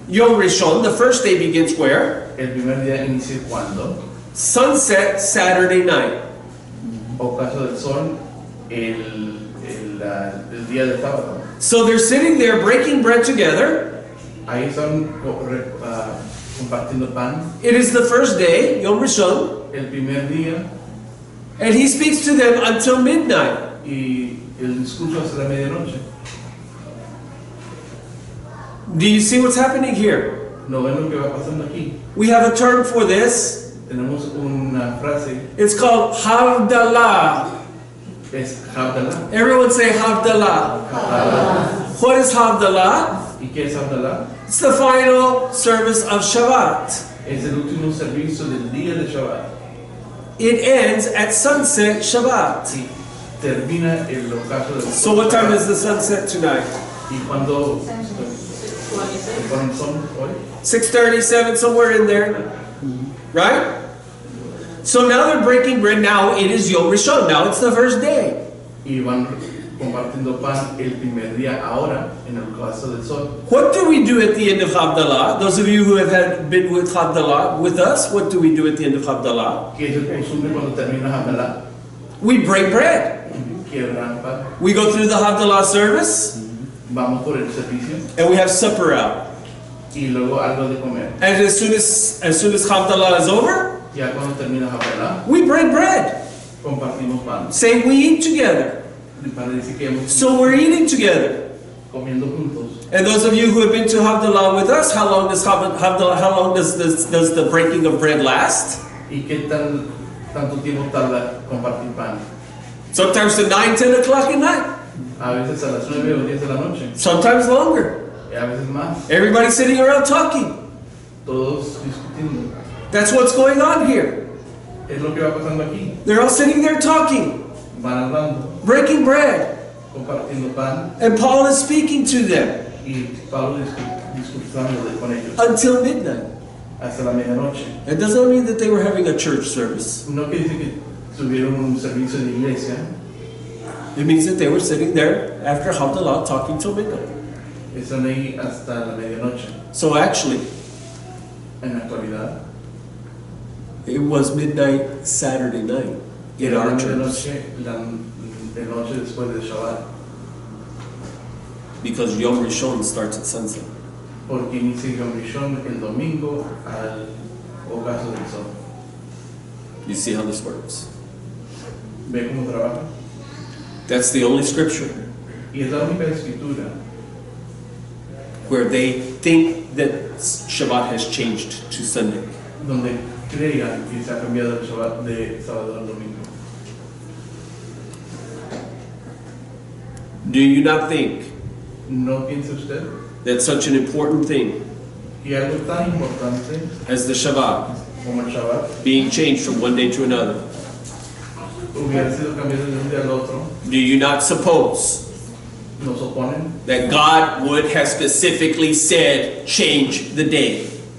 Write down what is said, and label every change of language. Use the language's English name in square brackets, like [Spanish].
[English] Yom Rishon, the first day begins where? [Spanish] el primer día inicia cuando? [English] Sunset Saturday night. [Spanish] Ocaso del sol, el día del sábado. [English] So they're sitting there breaking bread together. [Spanish] Ahí están compartiendo pan. [English] It is the first day, Yom Rishon, [Spanish] El primer día [English] and he speaks to them until midnight. [Spanish] y el discurso hasta la medianoche. [English] Do you see what's happening here? [Spanish] ¿No ven lo que va pasando aquí? [English] We have a term for this. [Spanish] Tenemos una frase, [English] It's called Havdalah. [Spanish] es Havdalah. [English] Everyone say Havdalah. Havdalah. What is Havdalah? [Spanish] ¿Y qué es Havdalah? [English] It's the final service of Shabbat. [Spanish] Es el último servicio del día de Shabbat. [English] It ends at sunset Shabbat. [Spanish] Y termina el ocaso del [English] So what time is the sunset tonight? [Spanish] ¿Y cuándo son hoy? [English] 6:37, somewhere in there. Right? So now they're breaking bread. Now it is Yom Rishon. Now it's the first day. [Spanish] Y van compartiendo pan el primer día, ahora, en el caso del sol. [English] What do we do at the end of Havdalah? Those of you who have been with Havdalah with us, what do we do at the end of Havdalah? [Spanish] Que es el costumbre cuando termina Havdalah. [English] We break bread. [Spanish] Quiebran pan. [English] We go through the Havdalah service, [Spanish] Vamos por el servicio. [English] and we have supper out. [Spanish] Y luego algo de comer. [English] And as soon as Havdalah is over, [Spanish] Ya cuando termina Havdalah, [English] we break bread, [Spanish] compartimos pan. [English] saying we eat together. [Spanish] Para decir que hemos [English] So we're eating together. [Spanish] comiendo juntos. [English] And those of you who have been to Havdalah with us, how long does Havdalah? How long does the breaking of bread last? [Spanish] ¿Y qué tanto tiempo tarda compartir pan? [English] Sometimes to 9, 10 o'clock at night. [Spanish] A veces a las 9 o 10 de la noche. [English] Sometimes longer. [Spanish] Y a veces más. [English] Everybody sitting around talking. [Spanish] Todos discutiendo. [English] That's what's going on here. [Spanish] Es lo que va pasando aquí. [English] They're all sitting there talking, [Spanish] Van hablando, [English] breaking bread, [Spanish] compartiendo pan. [English] and Paul is speaking to them [Spanish] Y Pablo discutiendo con ellos. [English] until midnight. [Spanish] Hasta la medianoche. [English] It does not mean that they were having a church service. [Spanish] No quiere decir que tuvieron un servicio de iglesia. [English] It means that they were sitting there after Havdalah talking till midnight. [Spanish] Están ahí hasta la medianoche. [English] So actually, [Spanish] En la actualidad. [English] it was midnight Saturday night in [Spanish] La [English] our church [Spanish] medianoche, la noche después de Shabbat. [English] because Yom Rishon starts at sunset. [Spanish] Porque inicia Yom Rishon el domingo al ocaso del sol. [English] You see how this works? [Spanish] ¿Ve cómo trabaja? [English] That's the only scripture [Spanish] Y es la única escritura [English] where they think that Shabbat has changed to Sunday. [Spanish] donde crean que se ha cambiado el Shabbat de sábado al domingo. [English] Do you not think [Spanish] ¿No piensa usted [English] that such an important thing [Spanish] que algo tan importante [English] as the Shabbat [Spanish] como el Shabbat [English] being changed from one day to another, [Spanish] hubiera sido cambiado de un día al otro? [English] do you not suppose [Spanish] Nos oponen [English] that God would have specifically said, change the day,